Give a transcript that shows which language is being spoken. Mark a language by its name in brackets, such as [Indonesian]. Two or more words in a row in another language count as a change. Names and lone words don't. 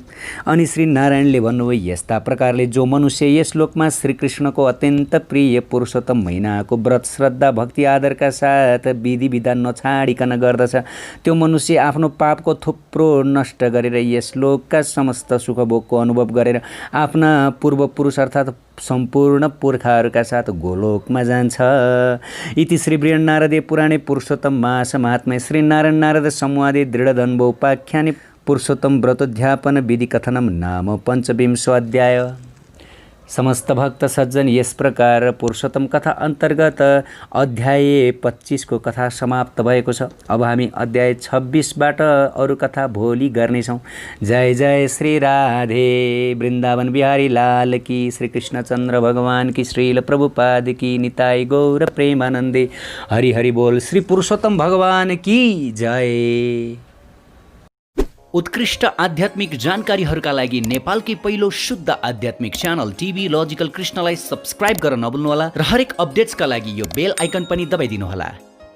[Nepali] अनि श्री नारायणले भन्नुभयो यस्ता प्रकारले जो मनुष्य यस लोकमा श्रीकृष्णको अत्यन्त प्रिय पुरुषोत्तम महिनाको व्रत श्रद्धा भक्ति आदरका साथ विधि विधान नछाडिकन गर्दछ त्यो मनुष्य आफ्नो पापको थुप्रो नष्ट गरेर यस लोकका समस्त सुखभोगको अनुभव गरेर आफ्ना पूर्वपुरुष अर्थात् सम्पूर्ण पुर्खाहरूका साथ गोलोकमा जान्छ। [Sanskrit] इति श्री बृहन्नारदे पुराणे पुरुषोत्तम मास महात्म्ये श्री नारायण नारद संवादे दृढधन्वोपाख्याने पुरुषोत्तम व्रतोद्यापन विधि कथनम नाम पंचविंशो अध्याय। [Nepali] समस्त भक्त सज्जन यस प्रकार पुरुषोत्तम कथा अन्तर्गत अध्याय 25 को कथा समाप्त भएको छ। अब हामी अध्याय 26बाट अरू कथा भोलि गर्नेछौँ। [Hindi] जय जय श्री राधे वृन्दावन बिहारी लाल की, श्री कृष्णचन्द्र भगवान की, श्रील प्रभुपाद की, निताई गौर प्रेमानन्दे, हरि हरि बोल। श्री पुरुषोत्तम भगवान की जय। [Nepali] उत्कृष्ट आध्यात्मिक जानकारीहरूका लागि नेपालकै पहिलो शुद्ध आध्यात्मिक च्यानल टिभी लजिकल कृष्णलाई सब्स्क्राइब गर्न नभुल्नुहोला र हरेक अपडेट्सका लागि यो [English] bell icon [Nepali] पनि दबाइदिनुहोला।